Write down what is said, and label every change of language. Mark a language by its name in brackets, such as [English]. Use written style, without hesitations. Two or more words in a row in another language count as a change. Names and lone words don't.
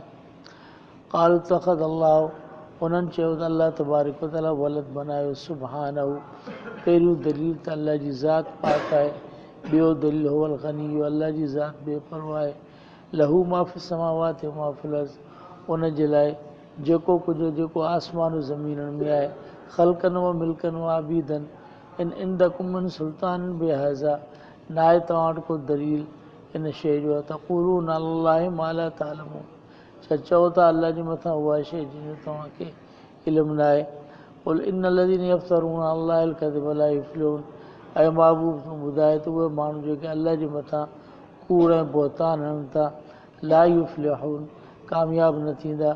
[Arabic] قالوا اتخذ الله, [Sindhi] उन्हनि चयो त अलाह [Arabic] تبارك وتعالى [Sindhi] वलद बनायो, सुबहानहू। पहिरियों दलील त अलाह जी ज़ात पाक आहे। ॿियो दलील [Arabic] هو الغني, [Sindhi] अलाह जी ज़ात बेपरवाह आहे। [Arabic] له ما في السماوات وما في الأرض, [Sindhi] उन जे लाइ जेको कुझु जेको आसमान ज़मीननि में आहे। [Arabic] خلقا وملكا وعبيدا إن عندكم من سلطان بهذا, [Sindhi] न आहे तव्हां वटि को दलील इन शइ जो। [Arabic] تقولون على الله ما لا تعلمون, [Sindhi] छा चओ था अलाह जे मथां उहा शइ जंहिंजो तव्हांखे इल्मु न आहे। [Arabic] قل إن الذين يفترون على الله الكذب لا يفلحون, [Sindhi] ऐं महबूब तूं ॿुधाए त उहे माण्हू जेके अलाह जे मथां कूड़ ऐं बहतान हणनि था, [Arabic] لا يفلحون, [Sindhi] कामयाब न थींदा।